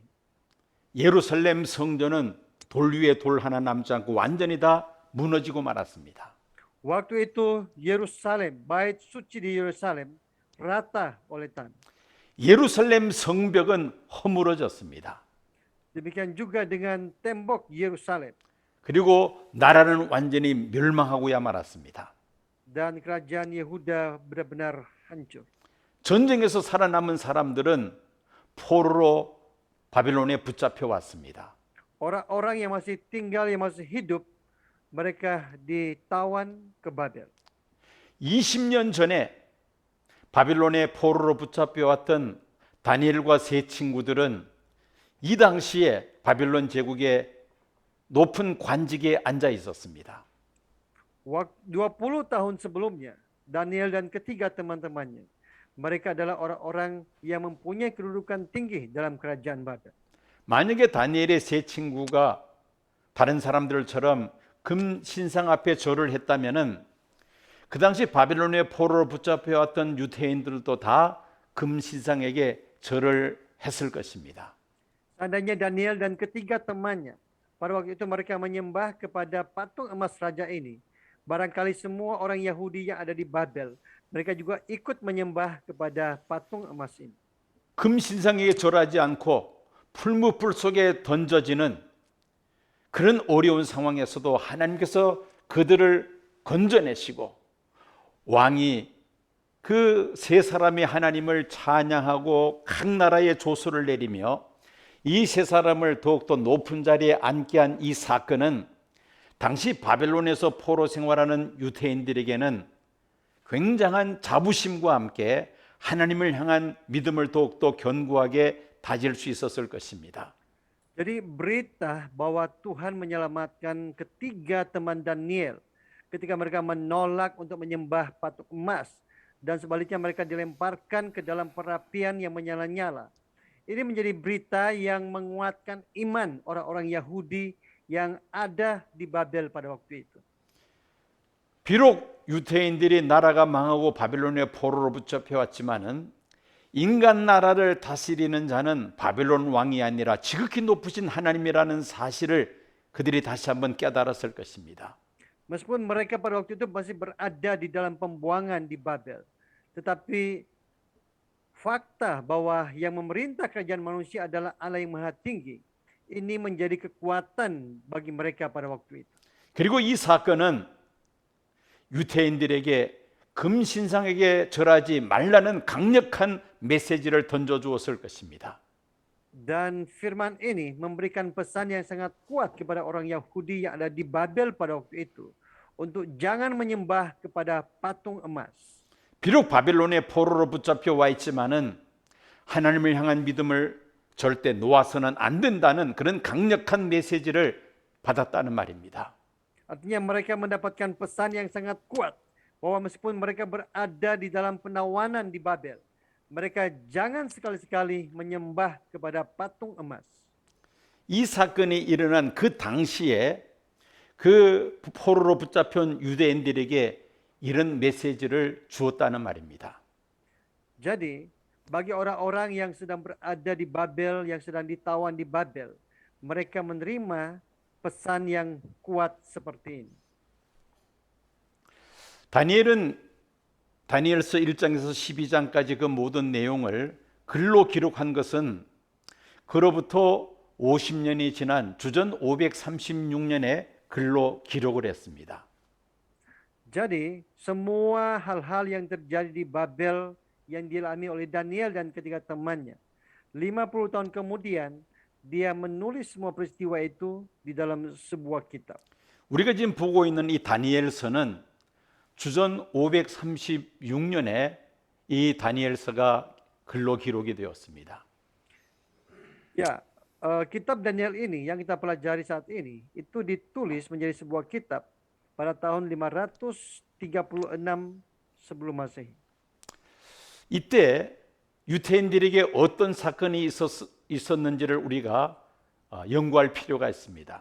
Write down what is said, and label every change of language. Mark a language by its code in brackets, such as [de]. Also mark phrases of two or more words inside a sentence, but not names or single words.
[ko] 예루살렘 성전은 돌 위에 돌 하나 남지 않고 완전히 다 무너지고 말았습니다. [id] Waktu itu Yerusalem, bait suci di Yerusalem rata oleh tanah. [ko] 예루살렘 성벽은 허물어졌습니다. [id] Demikian juga dengan tembok Yerusalem. [ko] 그리고 나라는 완전히 멸망하고야 말았습니다. [id] Dan kerajaan Yehuda benar-benar hancur. [ko] 전쟁에서 살아남은 사람들은 포로로 바벨론에 붙잡혀 왔습니다. [id] Orang-orang yang masih tinggal, yang masih hidup, mereka ditawan ke Babel. [ko] 20년 전에 바벨론의 포로로 붙잡혀 왔던 다니엘과 세 친구들은 이 당시에 바벨론 제국의 높은 관직에 앉아 있었습니다. [id] 20 tahun sebelumnya, Daniel dan ketiga teman-temannya, mereka adalah orang-orang yang mempunyai kedudukan tinggi dalam kerajaan Babel. [ko] 만약에 다니엘의 세 친구가 다른 사람들처럼 금 신상 앞에 절을 했다면은 그 당시 바벨론의 포로로 붙잡혀 왔던 유대인들도 다 금 신상에게 절을 했을 것입니다. [id] Seandainya Daniel dan ketiga temannya pada waktu itu mereka menyembah kepada patung emas raja ini, barangkali semua orang Yahudi yang ada di Babel, mereka juga ikut menyembah kepada patung emas ini. [ko] 금 신상에게 절하지 않고 풀무불 속에 던져지는 그런 어려운 상황에서도 하나님께서 그들을 건져내시고 왕이 그 세 사람의 하나님을 찬양하고 각 나라에 조소를 내리며 이 세 사람을 더욱더 높은 자리에 앉게 한 이 사건은 당시 바벨론에서 포로 생활하는 유대인들에게는 굉장한 자부심과 함께 하나님을 향한 믿음을 더욱더 견고하게 다질 수 있었을 것입니다. [id] Jadi berita bahwa Tuhan menyelamatkan ketiga teman Daniel ketika mereka menolak untuk menyembah patung emas dan sebaliknya mereka dilemparkan ke dalam perapian yang menyala-nyala. Ini menjadi berita yang menguatkan iman orang-orang Yahudi yang ada di Babel pada waktu itu. [ko] 비록 유대인들이 나라가 망하고 바벨론의 포로로 붙잡혀 왔지만은 인간 나라를 다스리는 자는 바벨론 왕이 아니라 지극히 높으신 하나님이라는 사실을 그들이 다시 한번 깨달았을 것입니다. [id] Meskipun mereka pada waktu itu masih berada di dalam pembuangan di Babel, tetapi fakta bahwa yang memerintah kerajaan manusia adalah Allah yang Maha Tinggi, ini menjadi kekuatan bagi mereka pada waktu itu. [ko] 그리고 이 사건은 유태인들에게 금신상에게 절하지 말라는 강력한 메시지를 던져주었을 것입니다. [id] Dan firman ini memberikan pesan yang sangat kuat kepada orang Yahudi yang ada di Babel pada waktu itu untuk jangan menyembah kepada patung emas. [ko] 비록 바벨론의 포로로 붙잡혀 와 있지만은 하나님을 향한 믿음을 절대 놓아서는 안 된다는 그런 강력한 메시지를 받았다는 말입니다. [id] Artinya mereka mendapatkan pesan yang sangat kuat bahwa meskipun mereka berada di dalam penawanan di Babel, mereka jangan sekali-sekali menyembah kepada patung emas. [ko] 이 사건이 일어난 그 당시에 그 포로로 붙잡힌 유대인들에게 이런 메시지를 주었다는 말입니다. [id] Jadi, bagi orang-orang yang sedang berada di Babel, yang sedang ditawan di Babel, mereka menerima pesan yang kuat seperti ini. [ko] 다니엘서 1장에서 12장까지 그 모든 내용을 글로 기록한 것은 그로부터 50년이 지난 주전 536년에 글로 기록을 했습니다. [id] Jadi, semua hal-hal yang terjadi di Babel yang dialami oleh Daniel dan ketiga temannya, 50 tahun kemudian, dia menulis semua peristiwa itu di dalam sebuah kitab. [ko] 우리가 지금 보고 있는 이 다니엘서는 주전 536년에 이 다니엘서가 글로 기록이 되었습니다. [id] Ya, kitab Daniel ini yang kita pelajari saat ini, itu ditulis menjadi sebuah kitab pada tahun 536 sebelum Masehi. [ko] 이때 유태인들에게 어떤 사건이 있었는지를 우리가 연구할 필요가 있습니다.